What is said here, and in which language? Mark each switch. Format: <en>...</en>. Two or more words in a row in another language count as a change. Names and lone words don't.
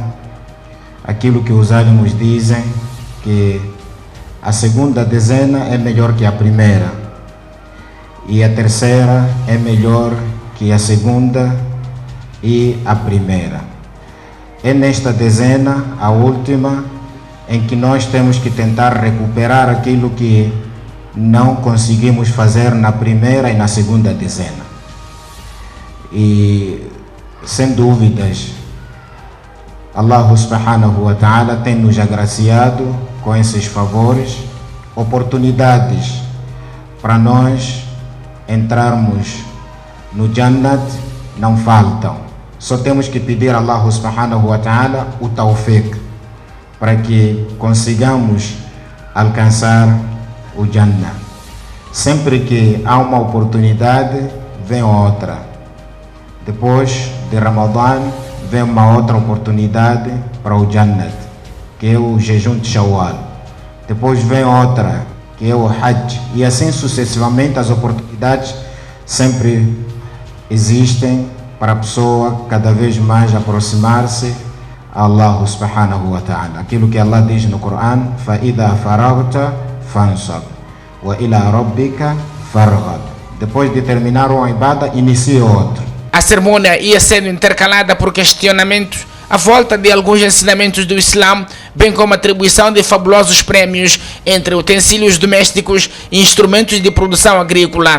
<pt>Aquilo que os ánimos dizem, que a segunda dezena é melhor que a primeira e a terceira é melhor que a segunda e a primeira. É nesta dezena, a última, em que nós temos que tentar recuperar aquilo que não conseguimos fazer na primeira e na segunda dezena. E sem dúvidas,</pt> <ar>الله سبحانه وتعالى</ar> <pt>tem nos agraciado com esses favores, oportunidades para nós entrarmos no Jannat não faltam. Só temos que pedir a</pt> <ar>الله سبحانه وتعالى</ar> <pt>o tawfiq para que consigamos alcançar o Jannah. Sempre que há uma oportunidade, vem outra. Depois de Ramadã, vem uma outra oportunidade para o Jannat, que é o jejum de Shawwal. Depois vem outra, que é o Hajj. E assim sucessivamente as oportunidades sempre existem para a pessoa cada vez mais aproximar-se a</pt> <ar>الله سبحانه وتعالى.</ar> <pt>Aquilo que Allah diz no Coran,</pt> <ar>فَإِذَا فَرَغْتَ فَانْصَبْ وَإِلَى رَبِّكَ فَارْغَبْ.</ar> <pt>Depois de terminar uma ibada, inicia outro. A cerimônia ia sendo intercalada por questionamentos à volta de alguns ensinamentos do Islã, bem como a atribuição de fabulosos prémios entre utensílios domésticos e instrumentos de produção agrícola.</pt>